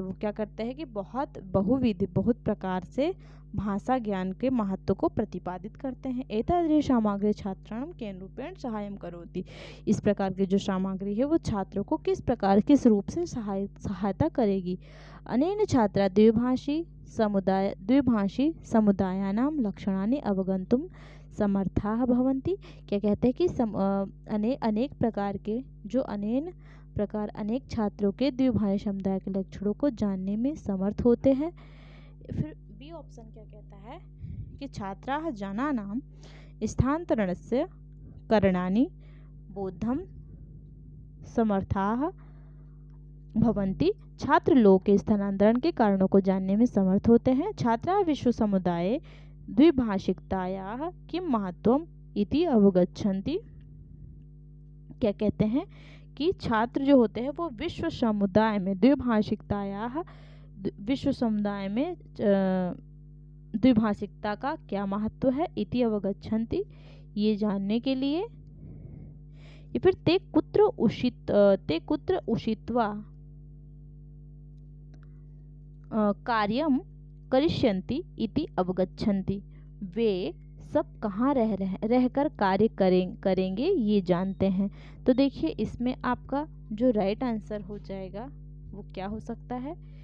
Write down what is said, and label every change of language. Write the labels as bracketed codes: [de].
[hi] वो क्या करते हैं कि बहुत प्रकार से भाषा ज्ञान के महत्व को प्रतिपादित करते हैं। [sa] एतादृशी सामग्री छात्राणां केन रूपेण सहायं करोति। [hi] इस प्रकार की जो सामग्री है वो छात्रों को किस रूप से सहायता करेगी। [sa] अनेन छात्रा द्विभाषी समुदायानां लक्षणानि अवगन्तुं समर्थाः भवन्ति। [hi] क्या कहते हैं कि अनेक छात्रों के द्विभाषी समुदाय के लक्षणों को जानने में समर्थ होते हैं। फिर बी ऑप्शन क्या कहता है कि [sa] छात्राः जनानां स्थानान्तरणस्य करणानि बोद्धं समर्थाः भवन्ति। [hi] छात्र लोग के स्थानांतरण के कारणों को जानने में समर्थ होते हैं। [sa] छात्राः विश्व समुदाये द्विभाषिकतायाः किं महत्वम् इति अवगच्छन्ति। [hi] क्या कहते हैं कि छात्र जो होते हैं वो विश्व समुदाय में द्विभाषिकता का क्या महत्व है, [sa] इति अवगच्छन्ति, [hi] ये जानने के लिए। [sa] या फिर ते कुत्र उषित्वा कार्यं करिष्यन्ति इति अवगच्छन्ति। [hi] वे सब कहाँ रहकर कार्य करेंगे ये जानते हैं। तो देखिए इसमें आपका जो राइट आंसर हो जाएगा वो क्या हो सकता है।